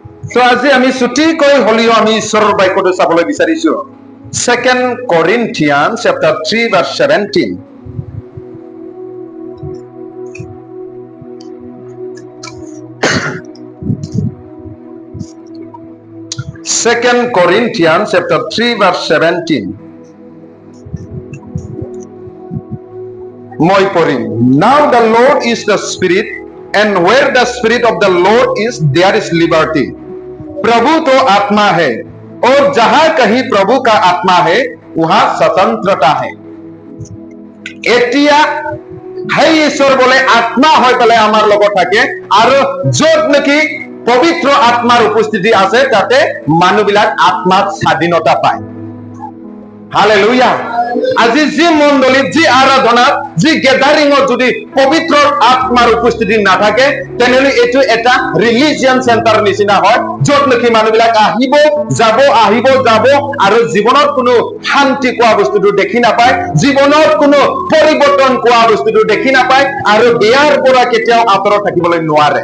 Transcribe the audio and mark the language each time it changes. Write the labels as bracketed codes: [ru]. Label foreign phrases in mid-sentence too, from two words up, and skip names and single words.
[as] তো আজি আমি ছুটিকৈ হলিও আমি ঈশ্বৰৰ বাক্যটো চাবলৈ বিচাৰিছো [en] 2 Corinthians chapter 3 verse 17. Second Corinthians chapter 3 verse 17. [as] মই পঢ়িম. [en] Now the Lord is the Spirit, and where the Spirit of the Lord is, there is liberty. [hi] प्रभु तो आत्मा है और जहां कहीं प्रभु का आत्मा है वहां स्वतंत्रता है। [as] এতিয়া সেই ঈশ্বৰ বলে আত্মা হৈ পেলাই আমাৰ লগত থাকে আৰু য'ত নেকি পবিত্ৰ আত্মাৰ উপস্থিতি আছে তাতে মানুহবিলাক আত্মাত স্বাধীনতা পায়। হালেলুয়া। আজি যি মণ্ডলীত যি আৰাধনাত যি গেদাৰিঙত যদি পবিত্ৰ আত্মাৰ উপস্থিতি নাথাকে তেনেহলে এইটো এটা [en] religion center [as] নিচিনা হয় য'ত নেকি মানুহবিলাক আহিব যাব আৰু জীৱনত কোনো শান্তি কোৱা বস্তুটো দেখি নাপায়, জীৱনত কোনো পৰিৱৰ্তন কোৱা বস্তুটো দেখি নাপায় আৰু বেয়াৰ পৰা কেতিয়াও আঁতৰত থাকিবলৈ নোৱাৰে।